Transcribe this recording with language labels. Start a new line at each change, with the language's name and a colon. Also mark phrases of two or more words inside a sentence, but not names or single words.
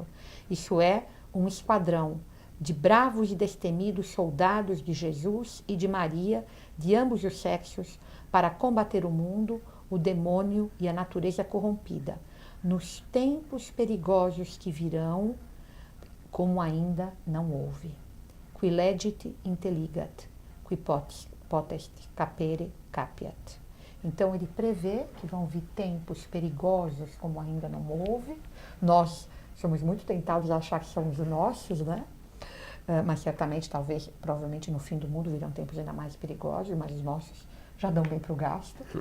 Portuguese: Isso é, um esquadrão de bravos e destemidos soldados de Jesus e de Maria, de ambos os sexos, para combater o mundo, o demônio e a natureza corrompida, nos tempos perigosos que virão, como ainda não houve.
Latin: Qui legit intelligat, qui potest capere capiat.
Portuguese: Então ele prevê que vão vir tempos perigosos como ainda não houve. Nós somos muito tentados a achar que somos os nossos, né? Mas certamente, talvez, provavelmente no fim do mundo virão tempos ainda mais perigosos, mas os nossos já dão bem para o gasto.